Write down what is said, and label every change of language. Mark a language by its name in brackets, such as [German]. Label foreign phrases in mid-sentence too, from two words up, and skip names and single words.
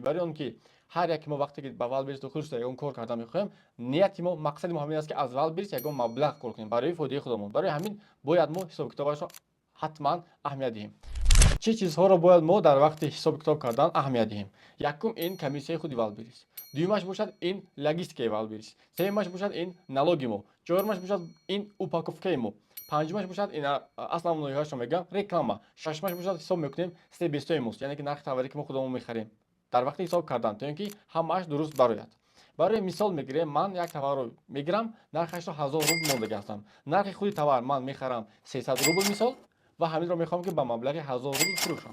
[Persian] برای اون که هر یک ما وقتی که با والبریج داخل شده یگان کار کردن میخوایم، نیت ما مقصد ما همین است که از والبریج یگان مبلغ کار کنیم برای فایده خودمون. برای همین باید ما حساب کتابش رو حتما اهمیت دهیم. چه چیزها را باید ما در وقت حساب کتاب کردن اهمیت دهیم؟ یکم این کمیسیای خود والبریج، دویمش باشد این لوجستیکای والبریج، سومش باشد این [Tajik] налоги мо، чорумаш бошад ин упаковкаи мо, панҷумаш бошад ин аслан ноҳияшро мегӯям реклама, шашмаш бошад ҳисоб мекунем себестои мост, яъне ки нархи таваре ки мо худамон мехарем дар вақти ҳисоб кардан, то ин ки ҳамааш дуруст барояд. барои мисол мегирем, ман як товарро мегирам, нархашро 1000 рубл мондаги ҳастам, нархи худи товар ман мехарам 300 рубл мисол ва ҳаминро мехоҳам ки ба маблағи 1000 рубл фурӯшам.